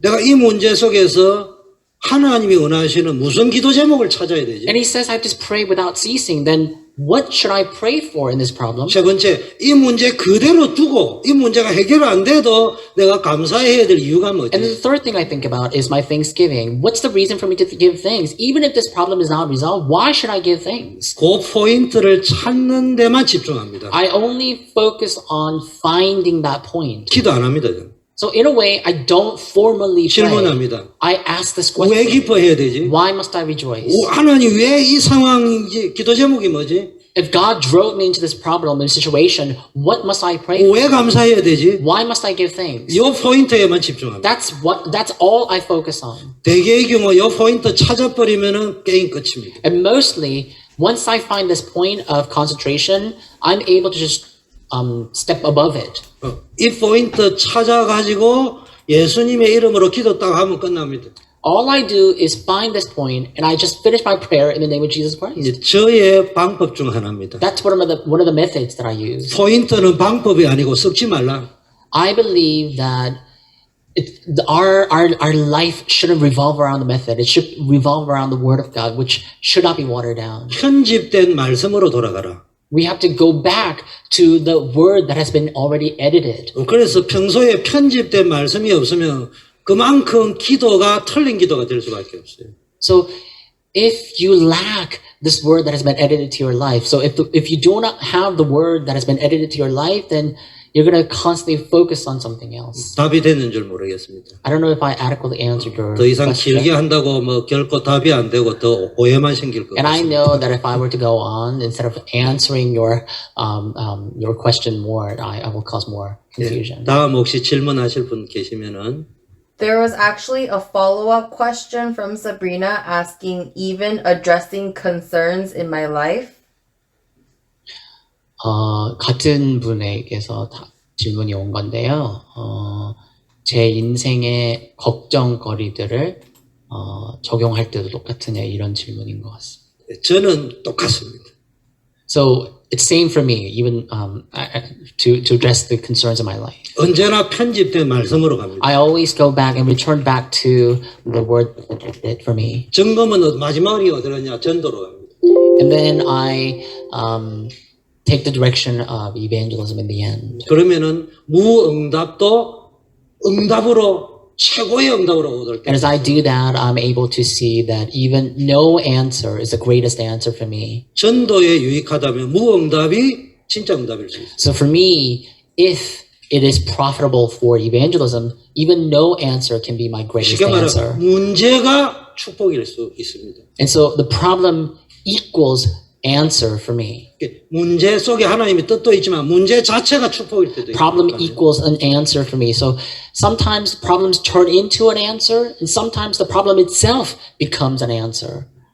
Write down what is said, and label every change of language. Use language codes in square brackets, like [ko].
[ko] 내가 이 문제 속에서 하나님이 원하시는 무슨 기도 제목을 찾아야 되지? [en] And he says, I just pray without ceasing. Then what should I pray for in this problem? [ko] 세 번째, 이 문제 그대로 두고 이 문제가 해결 안 돼도 내가 감사해야 될 이유가 뭐지? [en] And then the third thing I think about is my thanksgiving. What's the reason for me to give thanks? Even if this problem is not resolved, why should I give thanks? [ko] 그 포인트를 찾는 데만 집중합니다. [en] I only focus on finding that point. [ko] 기도 안 합니다. 저는. [en] So in a way, I don't formally pray. [ko] 질문합니다. [en] I ask this question. [ko] 기뻐해야 되지? [en] Why must I rejoice? [ko] 하나님 왜 이 상황인지 기도 제목이 뭐지? [en] If God drove me into this problem and situation, what must I pray for? [ko] 왜 감사해야 되지? [en] Why must I give thanks? [ko] 이 포인트에만 집중합니다. [en] That's all I focus on. [ko] 대개의 경우 이 포인트 찾아버리면은 게임 끝입니다. [en] And mostly, once I find this point of concentration, I'm able to just step above it. [ko] 이 포인트 찾아가지고 예수님의 이름으로 기도 딱 하면 끝납니다. [en] All I do is find this point and I just finish my prayer in the name of Jesus Christ. [ko] 이제 저의 방법 중 하나입니다. [en] That's one of the methods that I use. [ko] 포인트는 방법이 아니고 썩지 말라. [en] I believe that our life shouldn't revolve around the method. It should revolve around the Word of God, which should not be watered down. [ko] 편집된 말씀으로 돌아가라. [en] We have to go back to the Word that has been already edited. [ko] 그래서 평소에 편집된 말씀이 없으면 그만큼 기도가 틀린 기도가 될 수밖에 없어요. [en] So if you lack this Word that has been edited to your life, so if you do not have the Word that has been edited to your life, then you're going to constantly focus on something else. [ko] 답이 됐는 줄 모르겠습니다. [en] I don't know if I adequately answered your [ko] 더 이상 [en] question. [ko] 길게 한다고 뭐 결코 답이 안 되고 더 오해만 생길 것 [en] And I [ko] 같습니다. [en] know that if I were to go on, instead of answering your question more, I will cause more confusion. [ko] 다음 혹시 질문하실 분 계시면은 [en] There was actually a follow-up question from Sabrina asking, even addressing concerns in my life. [ko] 같은 분에게서 질문이 온 건데요. 제 인생의 걱정거리들을 적용할 때도 똑같으냐 이런 질문인 것 같습니다. 저는 똑같습니다. [en] So it's same for me, even to address the concerns of my life. [ko] 언제나 편집된 말씀으로 갑니다. [en] I always go back and return back to the word that for me, [ko] 점검은 마지막이 어디로냐? 전도로 갑니다. [en] and then I take the direction of evangelism in the end. [ko] 그러면은 무응답도 응답으로 최고의 응답으로 얻을 때 [en] And as I do that, I'm able to see that even no answer is the greatest answer for me. [ko] 전도에 유익하다면 무응답이 진짜 응답일 수 있어요. [en] So for me, if it is profitable for evangelism, even no answer can be my greatest [ko] 쉽게 말하면 [en] answer. [ko] 문제가 축복일 수 있습니다. [en] And so the problem equals answer for me. [ko] 문제 속에 하나님의 뜻도 있지만 문제 자체가 축복일 때도 [en] Problem [ko] 있거든요. [en] equals an answer for me. So sometimes problems turn into an answer, and sometimes the problem itself becomes an answer.